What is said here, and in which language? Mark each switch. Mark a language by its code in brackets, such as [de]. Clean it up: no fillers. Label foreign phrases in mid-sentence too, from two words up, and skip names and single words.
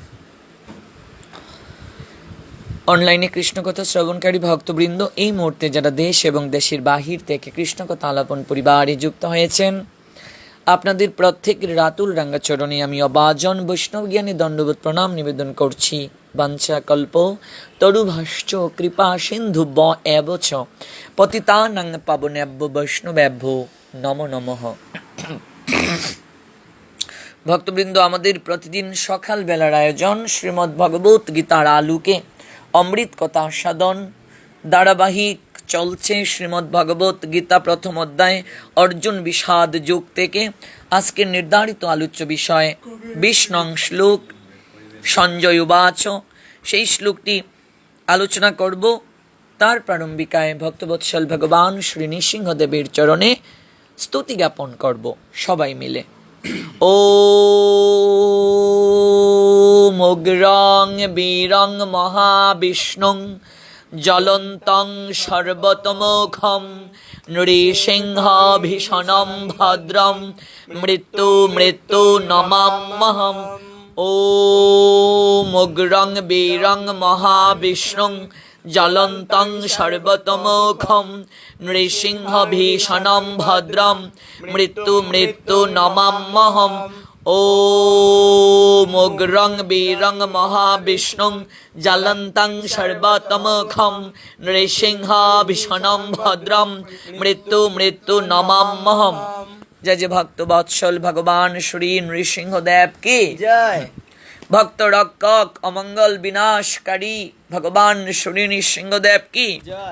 [bn] অনলাইনে কৃষ্ণকথা শ্রবণকারী ভক্তবৃন্দ, এই মুহূর্তে যারা দেশ এবং দেশের বাহির থেকে কৃষ্ণকথা আলাপন পরিবারে যুক্ত হয়েছেন, আপনাদের প্রত্যেকের রাতুল রাঙ্গাচরণে আমি অবাজন বৈষ্ণব জ্ঞানী দণ্ডবোধ প্রণাম নিবেদন করছি। [sa] বাঞ্ছা কল্প তরুভাশ্চ কৃপা সিন্ধু ব এবচ পতিতানাং পাবনেভ্য বৈষ্ণবেভ্যো নমো নমঃ। [bn] ভক্তবৃন্দ, আমাদের প্রতিদিন সকাল বেলার আয়োজন শ্রীমদ্ ভগবত গীতার আলোকে অমৃত কথা সাধন ধারাবাহিক চলছে। শ্রীমদ্ ভগবত গীতা প্রথম অধ্যায় অর্জুন বিষাদ যুগ থেকে আজকের নির্ধারিত আলোচ্য বিষয় 20 নং শ্লোক সঞ্জয় উবাচ, সেই শ্লোকটি আলোচনা করব। তার প্রারম্ভিকায় ভক্তবৎসল ভগবান শ্রী নৃসিংহদেবের চরণে স্তুতি জ্ঞাপন করব সবাই মিলে। [sa] ওম অগ্রং বীরং মহাবিষ্ণুং জ্বলন্তং সর্বতমোঘম নৃসিংহ ভীষণম ভদ্রম মৃত্যু নমাম্যহম। ওম অগ্রং বীরং মহাবিষ্ণুং জ্বলন্তং সর্বতমোঘম নৃসিংহ ভীষণম ভদ্রম মৃত্যু নমাম্যহম। ওম অগ্রং বীরং মহাবিষ্ণুং জ্বলন্তং সর্বতমোঘম নৃসিংহ ভীষণম ভদ্রম মৃত্যু নমাম্যহম। [bn] জয় জয় ভক্ত বৎসল ভগবান শ্রী নৃসিংহদেব কি জয়। ভক্ত রক্ষক অমঙ্গল বিনাশকারী ভগবান শ্রী নৃসিংহদেব কি জয়।